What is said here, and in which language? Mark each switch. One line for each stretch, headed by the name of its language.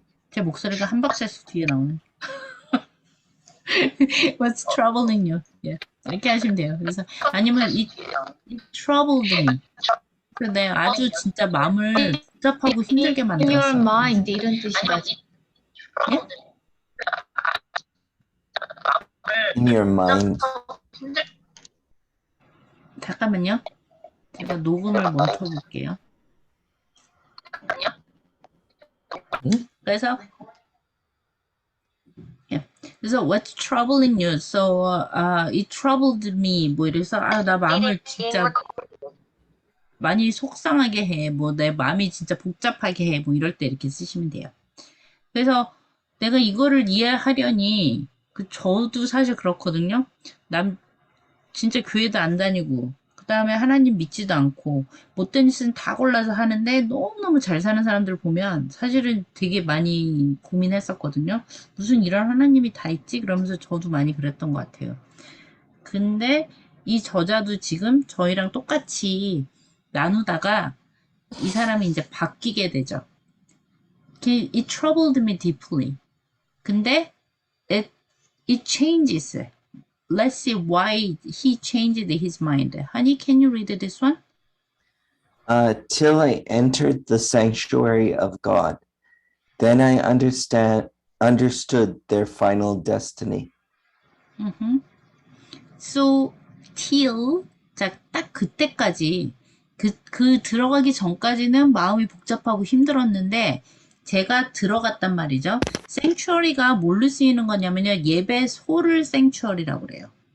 Korean: 제 목소리가 한 박자씩 뒤에 나오네.
English: What's troubling you? Yeah.
Korean: 이렇게 하시면 돼요. 그래서 아니면
English: it troubled me.
Korean: 그래서 내가 아주 진짜 마음을 복잡하고 힘들게
English: In your
Korean: 만들었어. mind 이런 뜻이라죠. 예?
English: In your mind.
Korean: 잠깐만요. 제가 녹음을 멈춰볼게요.
English: 그래서 그래서 what's troubling you? So it troubled me.
Korean: 뭐 이래서 나 마음을 진짜 많이 속상하게 해. 뭐 내 마음이 진짜 복잡하게 해. 뭐 이럴 때 이렇게 쓰시면 돼요. 그래서 내가 이거를 이해하려니 저도 사실 그렇거든요. 진짜 교회도 안 다니고 그 다음에 하나님 믿지도 않고 못된 짓은 다 골라서 하는데 너무너무 잘 사는 사람들 보면 사실은 되게 많이 고민했었거든요. 무슨 이런 하나님이 다 있지? 그러면서 저도 많이 그랬던 것 같아요. 근데 이 저자도 지금 저희랑 똑같이 나누다가 이 사람이 이제 바뀌게 되죠.
English: It troubled me deeply. 근데 it changes. Let's see why he changed his mind. Honey, can you read this one? Till I entered the sanctuary of God, then I understood their final destiny.
Korean: So, till, 자, 딱 그때까지, 그 들어가기 전까지는 마음이 복잡하고 힘들었는데, 제가 들어갔단 말이죠. sanctuary가 뭘로 쓰이는 거냐면요. 예배소를 sanctuary라고 그래요.